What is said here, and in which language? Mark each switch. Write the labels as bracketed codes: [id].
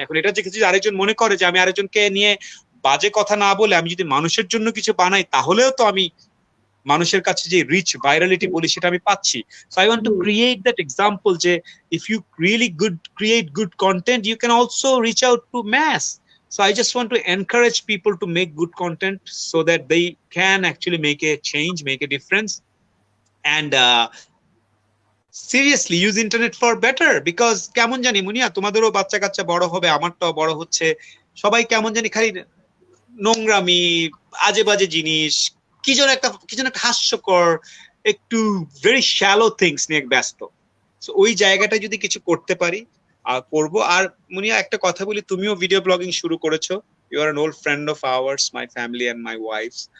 [bn] এখন এটা যে কিছু আরেকজন মনে করে যে আমি আরেকজনকে নিয়ে বাজে কথা না বলে আমি যদি মানুষের জন্য কিছু বানাই তাহলেও তো আমি মানুষের কাছে যে রিচ ভাইরালিটি বলি সেটা আমি পাচ্ছি। [en] So I want to create that example যে if you really create good content you can also reach out to mass. So I just want to encourage people to make good content so that they can actually make a change, make a difference, and seriously use internet for better. [bn] Because কেমন জানি মুনিয়া, তোমাদেরও বাচ্চা কাচ্চা বড় হবে, আমারটাও বড় হচ্ছে, সবাই কেমন জানি খালি নোংরামি, আজে বাজে জিনিস, কি যেন একটা হাস্যকর, একটু [en] very shallow things [bn] নিয়ে ব্যস্ত। সো ওই জায়গাটা যদি কিছু করতে পারি করবো। আর মুনিয়া একটা কথা বলি, তুমিও ভিডিও ব্লগিং শুরু করেছো, [en] You are an old friend of ours, my family and my wife.